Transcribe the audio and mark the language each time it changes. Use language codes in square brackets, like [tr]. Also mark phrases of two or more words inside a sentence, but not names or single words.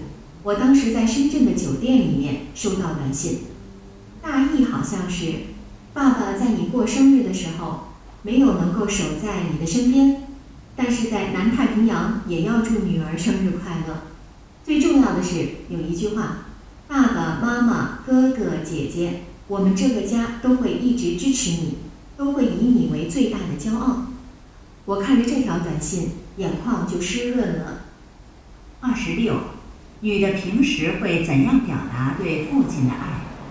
[zh] 我當時在深圳的酒店裡面收到短信，大意好像是：爸爸在你過生日的時候沒有能夠守在你的身邊，但是在南太平洋也要祝女兒生日快樂。最重要的是有一句話： 爸爸媽媽、哥哥姐姐，我們這個家都會一直支持你，都會以你為最大的驕傲。我看着這條短信，眼眶就濕潤了。 26，女的平時會怎樣表達對父親的愛